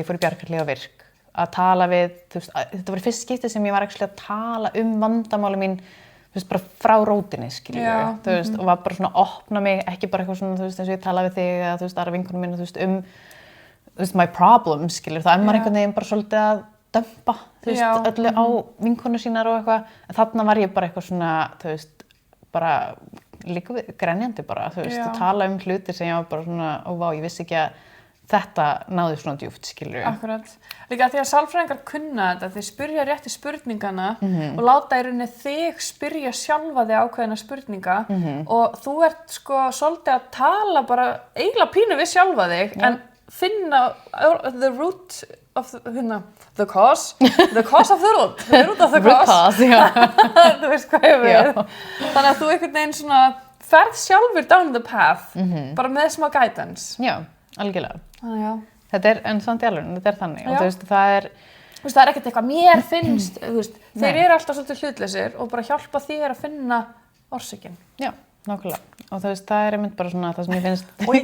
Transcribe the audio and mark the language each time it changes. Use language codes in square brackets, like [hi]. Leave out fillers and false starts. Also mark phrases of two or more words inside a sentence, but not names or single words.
[is] ég fór í Bjarkarhlíð á Virk, að tala við, þú veist, þetta var fyrst skiptið sem ég var að tala vandamáli mín, þú veist, bara frá rótinni, skilur, þú veist, og var bara svona að opna mig, ekki bara eitthvað svona, þú veist, eins og ég tala við þig eða, þú veist, aðra vinkonum mína, þú veist, þú veist, [en] my problem, [is] skilur, þá maður einhvern veginn bara svolítið að dömpa, þú veist, öllu á vinkonu sínar og eitthvað, en þarna var ég bara eitthvað svona, þú veist, bara líka grenjandi bara, þú veist, að tala hlutir sem ég var bara svona, ó vá, ég vissi ekki að þetta náði svona djúpt, skilur. Akkurat. Líka því að sálfræðingar kunna þetta, þeir spyrja rétti spurningana og láta í rauninni þig spyrja sjálfa þig ákveðina spurninga og þú ert sko svolítið að tala bara eiginlega pínu við sjálfa þig en finna [en] the root of the cause of the root, the root of the cause, [is] þú veist hvað ég við. Þannig að þú einhvern veginn svona ferð sjálfur [en] down the path, [is] bara með smá guidance. Já, algjörlega. Já. Þetta en samt í alveg, þetta þannig og þú veist, það það ekkert eitthvað mér finnst, þú veist, þeir eru alltaf svolítið hlutlausir og bara hjálpa þér að finna orsökin. Já, nákvæmlega. Og þú veist, það einmitt bara svona það sem ég finnst.